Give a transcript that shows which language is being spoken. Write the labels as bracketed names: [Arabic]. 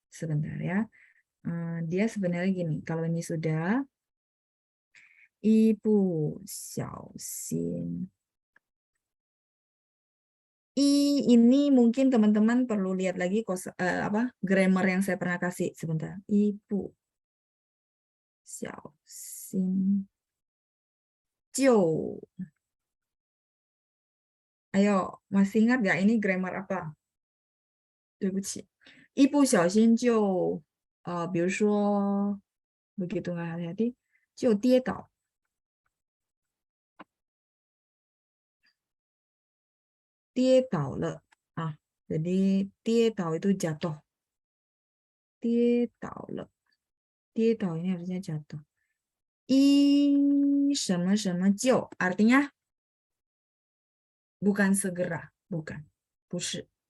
[Indonesian] Sebentar ya. Dia sebenarnya gini, kalau ini sudah, 一不小心 ini mungkin teman-teman perlu lihat lagi grammar yang saya pernah kasih sebentar. Ibu xiao xin jiu. Ayo, masih ingat nggak ini grammar apa? [Chinese] 对不起，一不小心就比如说 [Indonesian] begitu nggak hati-hati [Chinese] 就跌倒，跌倒了啊。 [Indonesian] Jadi 跌倒 itu jatuh. 跌倒了，跌倒 ini harusnya jatuh. 一什么什么就 artinya bukan segera, bukan, 不是。